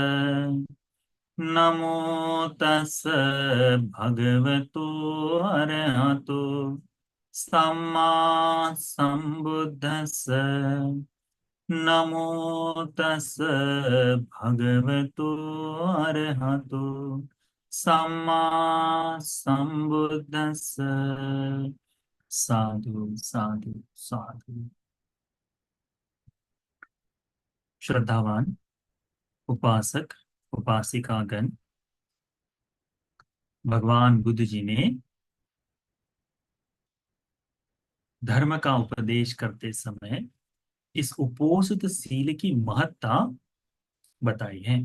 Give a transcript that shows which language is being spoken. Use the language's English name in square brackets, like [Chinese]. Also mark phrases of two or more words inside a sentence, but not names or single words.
[Pali] नमो तस् भगवतो अरहतो सम्मा सम्बुद्धस्स। नमो तस् भगवतो अरहतो सम्मा संबुद्धस्स। साधु साधु साधु। [Hindi] श्रद्धावान उपासक उपासिकागण, भगवान बुद्ध जी ने धर्म का उपदेश करते समय इस उपोषित सील की महत्ता बताई है।